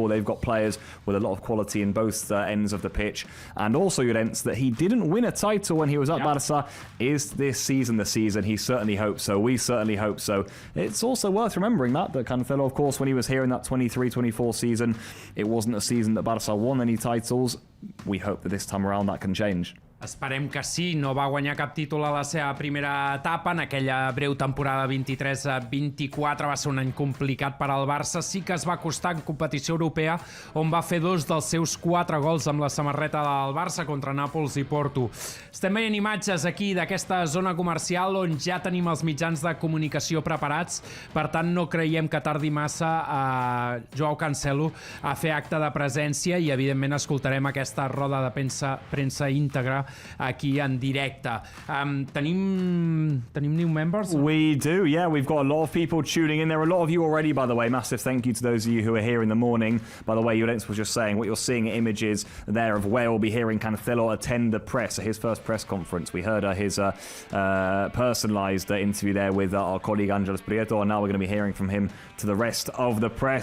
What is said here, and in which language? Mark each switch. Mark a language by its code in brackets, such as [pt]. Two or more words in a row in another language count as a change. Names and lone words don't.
[en] They've got players with a lot of quality in both ends of the pitch, and also Llorens, that he didn't win a title when he was at Barça. Is this season the season? He certainly hopes so. We certainly hope so. It's also worth remembering that Cancelo, of course, when he was here in that 23-24 season, it wasn't a season that Barça won any titles. We hope that this time around that can change. [ca] Esperem que sí. No va guanyar cap títol a la seva primera etapa. En aquella breu temporada 23-24 va ser un any complicat per al Barça. Sí que es va costar en competició europea, on va fer 2 dels seus 4 gols amb la samarreta del Barça contra Nàpols i Porto. Estem veient imatges aquí d'aquesta zona comercial on ja tenim els mitjans de comunicació preparats. Per tant, no creiem que tardi massa a Joao Cancelo a fer acte de presència i, evidentment, escoltarem aquesta roda de premsa íntegra aquí en directe. Tenim [en] new members? We do, yeah. We've got a lot of people tuning in. There are a lot of you already, by the way. Massive thank you to those of you who are here in the morning. By the way, Llorens was just saying, what you're seeing images there of where we'll be hearing Cancelo attend the press, his first press conference. We heard his personalised interview there with our colleague Angeles Prieto, and now we're going to be hearing from him to the rest of the press.